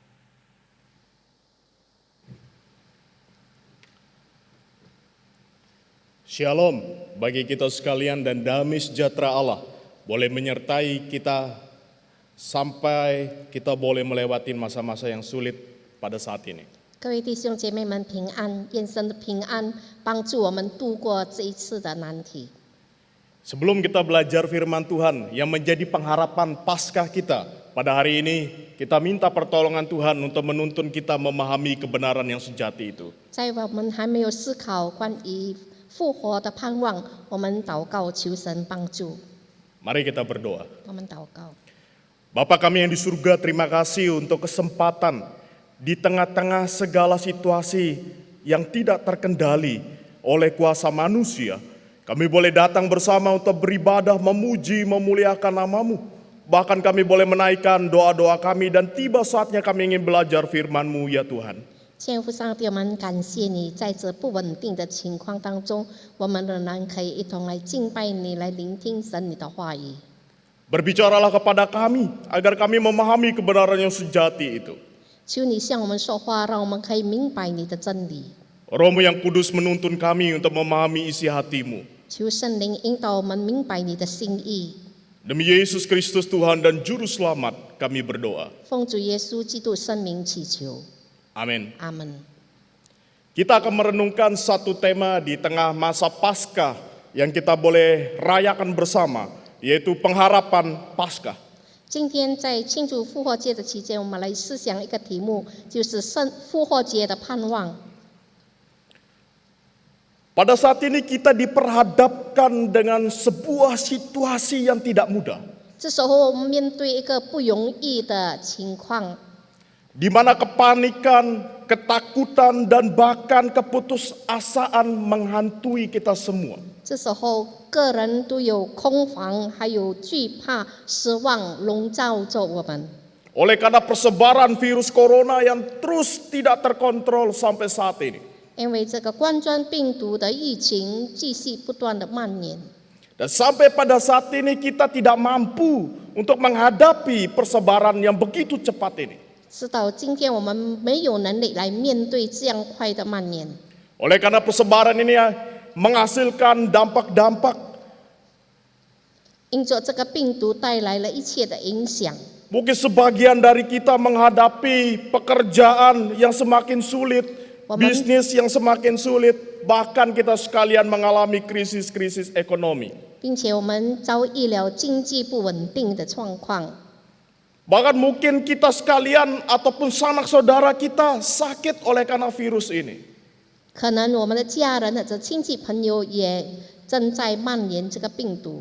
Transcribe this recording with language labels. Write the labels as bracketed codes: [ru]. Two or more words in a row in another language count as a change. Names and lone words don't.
[id] Shalom bagi kita sekalian dan damai sejahtera Allah boleh menyertai kita sampai kita boleh melewati masa-masa yang sulit pada saat ini. [zh] 各位弟兄姐妹们平安，愿神的平安帮助我们度过这一次的难题。 [id] Sebelum kita belajar firman Tuhan yang menjadi pengharapan Paskah kita pada hari ini, kita minta pertolongan Tuhan untuk menuntun kita memahami kebenaran yang sejati itu. [zh] 在我们还没有思考关于复活的盼望，我们祷告求神帮助。 [id] Mari kita berdoa. [zh] 我们祷告， [id] Bapa kami yang di surga, terima kasih untuk kesempatan di tengah-tengah segala situasi yang tidak terkendali oleh kuasa manusia. Kami boleh datang bersama untuk beribadah, memuji, memuliakan nama-Mu. Bahkan kami boleh menaikkan doa-doa kami dan tiba saatnya kami ingin belajar firman-Mu ya Tuhan. [zh] 天父上帝，我们感谢你，在这不稳定的情况当中，我们仍然可以一同来敬拜你，来聆听神你的话语。 [id] Berbicaralah kepada kami agar kami memahami kebenaran yang sejati itu. [zh] 求你向我们说话，让我们可以明白你的真理。 [id] Roh-Mu yang kudus menuntun kami untuk memahami isi hati-Mu. [zh] 求圣灵引导我们明白你的心意。 [id] Demi Yesus Kristus Tuhan dan Juru Selamat kami berdoa. [zh] 奉主耶稣基督圣名祈求， [id] Amin. [zh] 阿门。 [id] Kita akan merenungkan satu tema di tengah masa Paskah yang kita boleh rayakan bersama, yaitu pengharapan Paskah. [zh] 今天在庆祝复活节的期间，我们来思想一个题目，就是复活节的盼望。 [id] Pada saat ini kita diperhadapkan dengan sebuah situasi yang tidak mudah, [zh] 这时候我们面对一个不容易的情况， [id] di mana kepanikan, ketakutan, dan bahkan keputusasaan menghantui kita semua. [zh] 这时候个人都有恐慌，还有惧怕、失望笼罩着我们。 [id] Oleh karena persebaran virus corona yang terus tidak terkontrol sampai saat ini. [zh] 因为这个冠状病毒的疫情继续不断的蔓延， [id] Dan sampai pada saat ini kita tidak mampu untuk menghadapi persebaran yang begitu cepat ini. [zh] 直到今天我们没有能力来面对这样快的蔓延。 [id] Oleh karena persebaran ini menghasilkan dampak-dampak. [zh] 因着这个病毒带来了一切的影响， [id] Mungkin sebagian dari kita menghadapi pekerjaan yang semakin sulit, bisnis yang semakin sulit, bahkan kita sekalian mengalami krisis-krisis ekonomi. [zh] 并且我们遭遇了经济不稳定的状况。 [id] Bahkan mungkin kita sekalian ataupun sanak saudara kita sakit oleh karena virus ini. [zh] 可能我们的家人或者亲戚朋友也正在蔓延这个病毒，